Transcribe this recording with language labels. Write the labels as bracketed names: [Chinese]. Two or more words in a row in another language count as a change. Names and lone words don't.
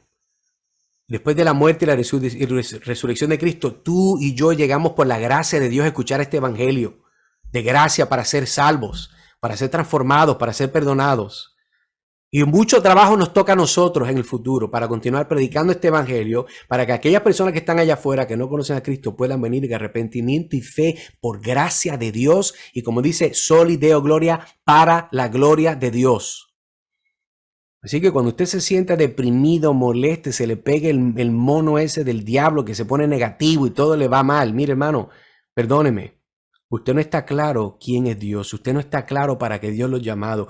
[Spanish] Después de la muerte y la resurrección de Cristo, tú y yo llegamos por la gracia de Dios a escuchar este evangelio de gracia para ser salvos, para ser transformados, para ser perdonados. Y mucho trabajo nos toca a nosotros en el futuro para continuar predicando este evangelio, para que aquellas personas que están allá afuera, que no conocen a Cristo, puedan venir en arrepentimiento y fe por gracia de Dios. Y como dice, [Latin] soli deo gloria, [Spanish] para la gloria de Dios. Así que cuando usted se sienta deprimido, molesto, se le pegue el mono ese del diablo que se pone negativo y todo le va mal. Mire, hermano, perdóneme. Usted no está claro quién es Dios. Usted no está claro para qué Dios lo ha llamado.